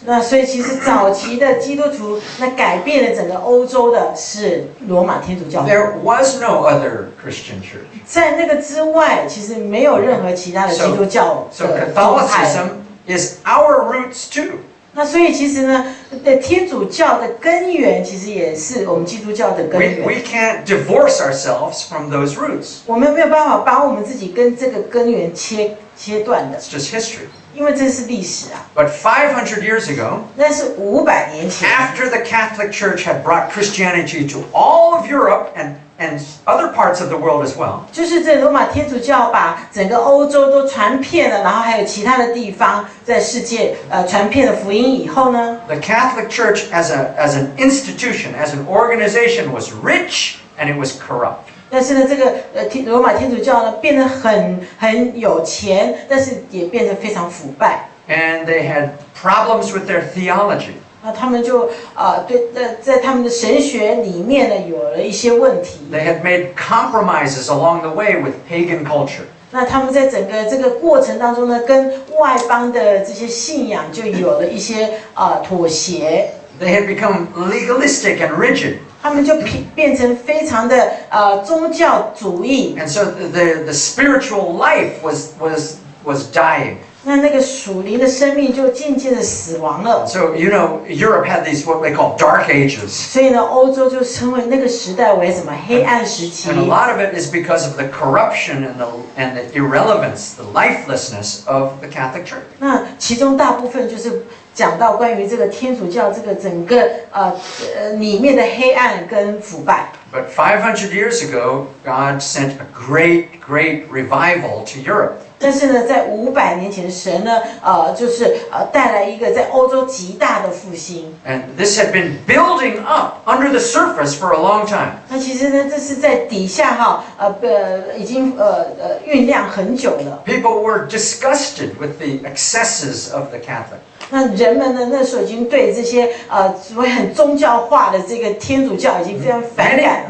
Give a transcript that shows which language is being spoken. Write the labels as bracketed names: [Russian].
[Chinese] 那所以其实早期的基督徒，那改变了整个欧洲的是罗马天主教。 [English] There was no other Christian church. [Chinese] 在那个之外，其实没有任何其他的基督教 [English] So [Chinese] 的宗派。 [English] Catholicism is our roots too. [Chinese] 那所以其实呢，天主教的根源其实也是我们基督教的根源。 [English] We can't divorce ourselves from those roots. [Chinese] 我们没有办法把我们自己跟这个根源切断的， [English] It's just history. [Chinese] 因为这是历史啊。 [English] But 500 years ago, [Chinese] 那是500年前。 [English] after the Catholic Church had brought Christianity to all of Europe and other parts of the world as well, [Chinese] 就是这罗马天主教把整个欧洲都传遍了，然后还有其他的地方在世界传遍了福音以后呢， [English] the Catholic Church as an institution, as an organization was rich and it was corrupt. [Chinese] 但是呢，这个罗马天主教呢变得很有钱，但是也变得非常腐败。 [English] And they had problems with their theology. [Chinese] 那他们就在他们的神学里面呢有了一些问题。 [English] They had made compromises along the way with pagan culture. [Chinese] 那他们在整个这个过程当中呢，跟外邦的这些信仰就有了一些妥协。 [English] They had become legalistic and rigid. [Chinese] 他们就变成非常的宗教主义。 [English] And so the spiritual life was dying. [Chinese] 那个属灵的生命就渐渐的死亡了。 [English] So, Europe had these what they call dark ages. [Chinese] 所以呢，欧洲就称为那个时代为什么黑暗时期。 [English] And a lot of it is because of the corruption and the irrelevance, the lifelessness of the Catholic Church. [Chinese] 那其中大部分就是讲到关于这个天主教这个整个里面的黑暗跟腐败。 [English] But 500 years ago, God sent a great revival to Europe. [Chinese] 但是呢，在500年前，神呢，就是带来一个在欧洲极大的复兴。 [English] And this had been building up under the surface for a long time. [Chinese] 那其实呢，这是在底下已经酝酿很久了。 [English] People were disgusted with the excesses of the Catholic. [Chinese] 那人们呢，那时候已经对这些所谓很宗教化的这个天主教已经非常反感了。